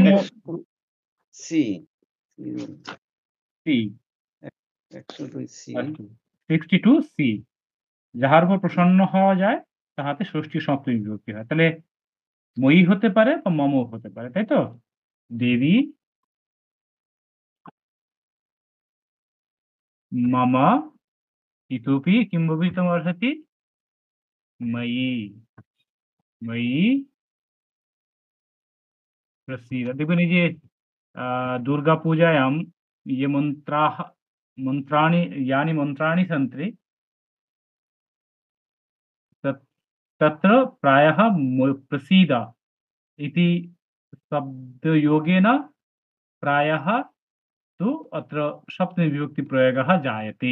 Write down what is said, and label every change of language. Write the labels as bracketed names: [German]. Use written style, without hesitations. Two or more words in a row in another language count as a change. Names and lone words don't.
[Bangla] सी सी 102 सी। 62 सी, যাহার উপর প্রসন্ন হওয়া যায় তাহাতে ষষ্ঠী সপ্তমী বিভক্তি হয়। তাহলে ময়ি হতে পারে বা মম হতে পারে, তাই তো? [Sanskrit] দেবী मम इतोपि किं भवितुमर्हति? मयि, मयि प्रसीद। [Bangla] দেখুন এই যে [Sanskrit] दुर्गा पूजायां ये मंत्राणि यानि मंत्राणि सन्ति तत्र प्रायः प्रसीद इति शब्दयोगेन प्रायः तु अत्र सप्तमी विभक्ति प्रयोगः जायते।